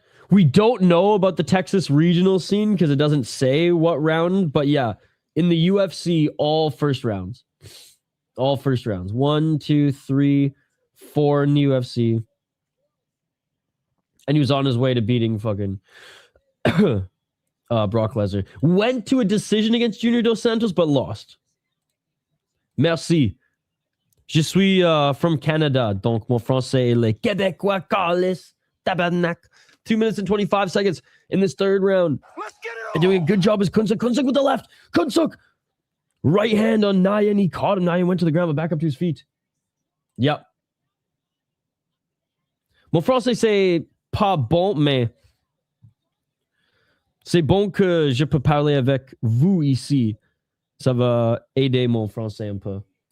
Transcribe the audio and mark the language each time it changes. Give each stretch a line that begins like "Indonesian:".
English: We don't know about the Texas regional scene because it doesn't say what round, but yeah, in the UFC, all first rounds. All first rounds. 1, 2, 3, 4 in the UFC. And he was on his way to beating fucking Brock Lesnar. Went to a decision against Junior Dos Santos, but lost.
French: Merci. Je suis
English: from Canada,
French: donc mon français est le Québécois, calice, tabarnak.
English: 2 minutes and 25 seconds in this third round. Let's get it on. And doing a good job is Khunsuk. Khunsuk with the left. Khunsuk. Right hand on Yine. He caught him. Yine went to the ground, but back up to his feet. Yep.
French: Mon français, c'est pas bon, mais c'est bon que je peux parler avec vous ici. Ça va aider mon français un peu.